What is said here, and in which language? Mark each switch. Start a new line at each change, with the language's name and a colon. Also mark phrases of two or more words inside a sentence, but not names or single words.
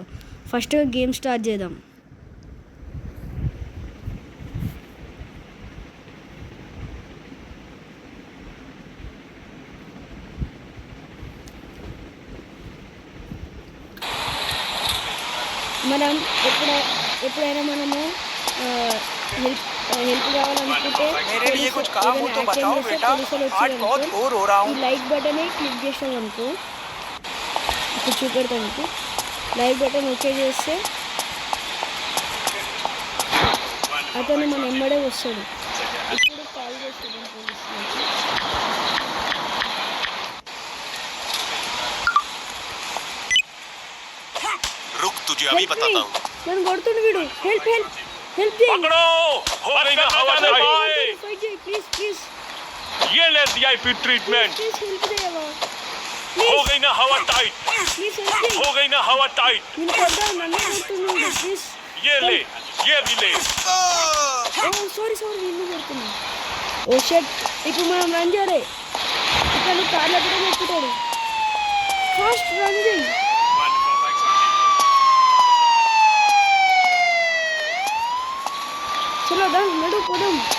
Telugu: ఫస్ట్ గేమ్ స్టార్ట్ చేద్దాం. మనం ఎప్పుడైనా మనము हेल्प కావాలనుకుంటే
Hindi: मेरे लिए कुछ काम हो तो बताओ बेटा, आज बहुत बोर हो रहा हूँ.
English: like button
Telugu: క్లిక్ చేసాం అనుకో, ఇప్పుడు చూపెడతానికి
English: like button
Telugu: ఓకే చేస్తే అతను మన ఎమ్మడే వస్తాడు. ఇప్పుడు కాల్ చేస్తాడు పోలీసులకి.
Hindi: रुक, तुझे अभी बताता हूँ.
Telugu: నన్ను కొడుతుండు వీడు.
English: help help help
Hindi: पकड़ो, हो गई ना हवा टाइट.
English: please please
Hindi: ये ले
English: VIP treatment. please help देवा.
Hindi: हो गई ना हवा टाइट.
English: please help
Hindi: हो गई ना हवा टाइट.
Telugu: నేను కొడతా నన్ను కొడుతున్నాడు. ప్లీజ్
Hindi: ये ले, ये भी ले.
English: oh sorry
Telugu: నిన్ను కొడుతున్నా.
English: oh shit,
Telugu: ఇప్పుడు మనం రన్ చేయాలి. ఇక్కడ కార్లో కూడా ఎక్కుతాడు.
English: fast run
Telugu: చేయి. చలో నడు పోదాం.